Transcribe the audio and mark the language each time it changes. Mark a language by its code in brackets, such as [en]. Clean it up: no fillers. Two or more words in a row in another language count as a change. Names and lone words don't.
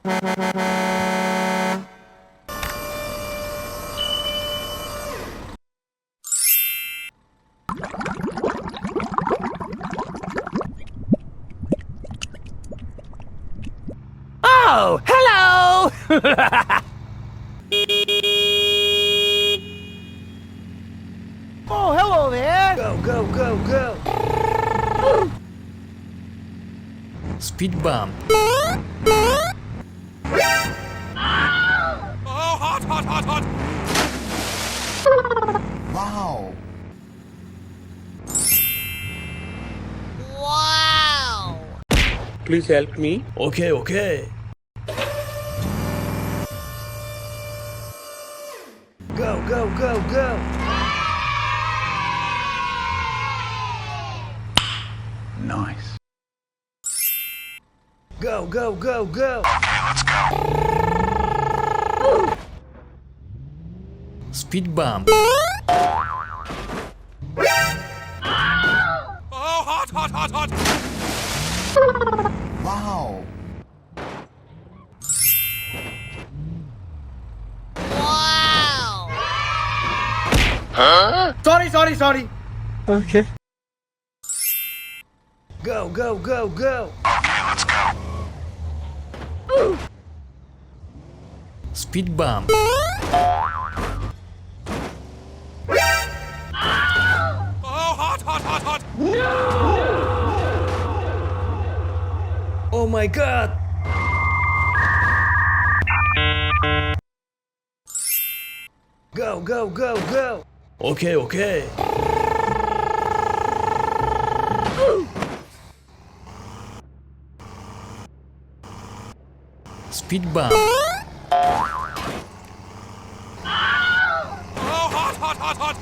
[en] Oh, hello! Oh, hello there! Go, go, go, go! Speed bump. Oh, hot, hot, hot, hot! Wow! Wow! Please help me. Okay, okay. Go, go, go, go! Nice. Go, go, go, go! Speed bump. Oh, hot, hot, hot, hot! Wow! Wow! Sorry. Okay. Go, go, go, go! Speed bump. Oh, hot, hot, hot, hot! Oh my god! Go, go, go, go! Okay, okay. Speed bump. Oh, hot, hot, hot, hot!